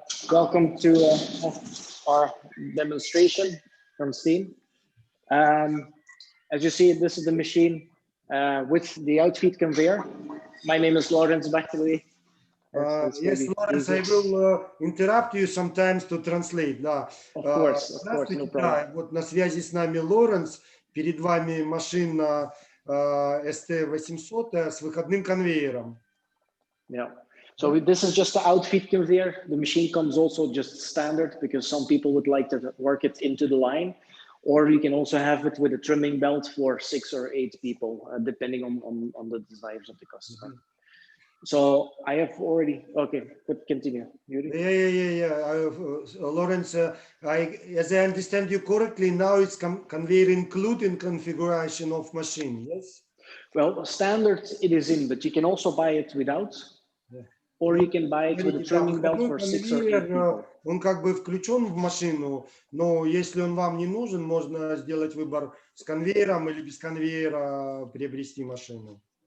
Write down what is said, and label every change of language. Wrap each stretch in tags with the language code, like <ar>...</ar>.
<en>Welcome to our demonstration from STEEN. As you see, this is the machine with the outfeed conveyor. My name is Lawrence Backley. Yes, Lawrence, I will interrupt you sometimes to translate.</en> <ru>Да.</ru> <en>Of course, no problem.</en> <ru>Да, вот на связи с нами Лоренс. Перед вами машина ST800 с выходным конвейером.</ru> <en>Yeah. So this is just the outfeed conveyor. The machine comes also just standard because some people would like to work it into the line, or you can also have it with a trimming belt for 6 or 8 people, depending on the desires of the customer. So I have already, okay, but continue. Yuri? Yeah. Lawrence, as I understand you correctly, now it's conveyor including configuration of machine, yes? Well, standard it is in, but you can also buy it without. Or you can buy it with a trimming belt for 6 or 8 people.</en> <ru>Он как бы включен в машину, но если он вам не нужен, можно сделать выбор с конвейером или без конвейера приобрести машину.</ru>